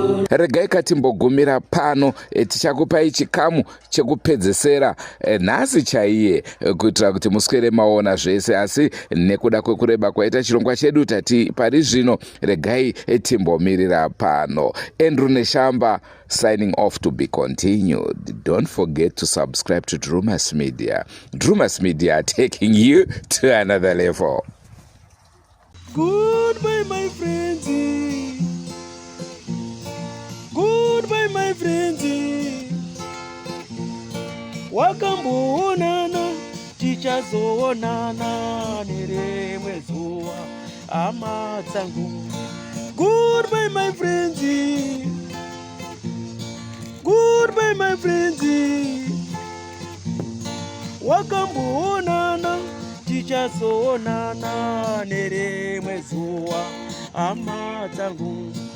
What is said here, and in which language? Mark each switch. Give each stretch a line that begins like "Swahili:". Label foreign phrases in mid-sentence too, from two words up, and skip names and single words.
Shona: Regai katimbogumira pano, eh, tichakupai chikamu chekupedzesera, eh, nhasi chaiye, eh, kuitira kuti muswere maona zvese, asi nekuda kwekureba kwaita chirongwa chedu tati pari zvino, regai, eh, timbomirira pano.
English: Andrew Neshamba, Signing off, to be continued. Don't forget to subscribe to Drew Mass Media. Drew Mass Media, taking you to another level. Goodbye, my friends. Goodbye, my friends.
Shona: Wakamboonana. tichazoonana nerimwe zuva, hama dzangu.
English: Goodbye, my friends. Goodbye, my friends.
Shona: Wakamboonana, tichazoonana nerimwe zuva, hama dzangu.